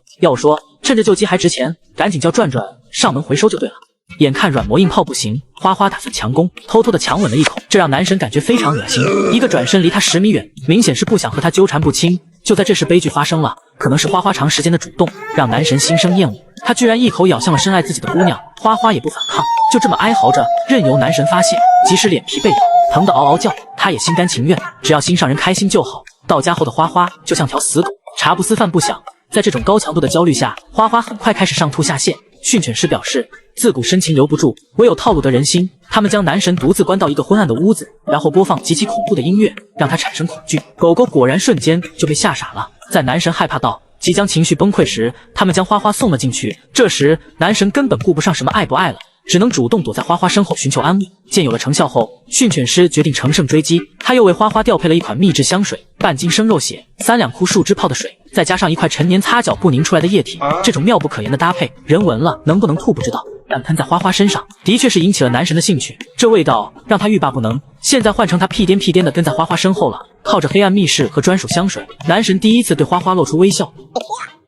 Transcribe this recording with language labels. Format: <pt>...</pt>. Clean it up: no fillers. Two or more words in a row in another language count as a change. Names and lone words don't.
<zh>要我說，趁着舊機還值錢，趕緊叫轉轉上門回收就對了。眼看軟磨硬泡不行，花花打算強攻，偷偷的強吻了一口，這讓男神感覺非常惡心，一個轉身離他10米遠，明顯是不想和他糾纏不清。就在這時，悲劇發生了，可能是花花長時間的主動讓男神心生厭惡，他居然一口咬向了深愛自己的姑娘。花花也不反抗，就這麼哀嚎着任由男神發洩，即使臉皮被咬，疼得嗷嗷叫，他也心甘情願，只要心上人開心就好。到家後的花花就像條死狗，茶不思飯不想。在這種高強度的焦慮下，花花很快開始上吐下瀉。訓犬師表示，自古深情留不住，唯有套路得人心。他們將男神獨自關到一個昏暗的屋子，然後播放極其恐怖的音樂，讓他產生恐懼。狗狗果然瞬間就被嚇傻了。在男神害怕到即將情緒崩潰時，他們將花花送了進去。這時男神根本顧不上什麼愛不愛了，只能主動躲在花花身後尋求安慰。見有了成效後，訓犬師決定乘勝追擊，他又為花花調配了一款秘制香水，半斤生肉血，3兩枯樹枝泡的水，再加上一塊陳年擦腳布凝出來的液體，這種妙不可言的搭配，人聞了能不能吐不知道，但噴在花花身上的確是引起了男神的興趣，這味道讓他欲罷不能。現在換成他屁顛屁顛的跟在花花身後了，靠着黑暗密室和專屬香水，男神第一次對花花露出微笑。</zh>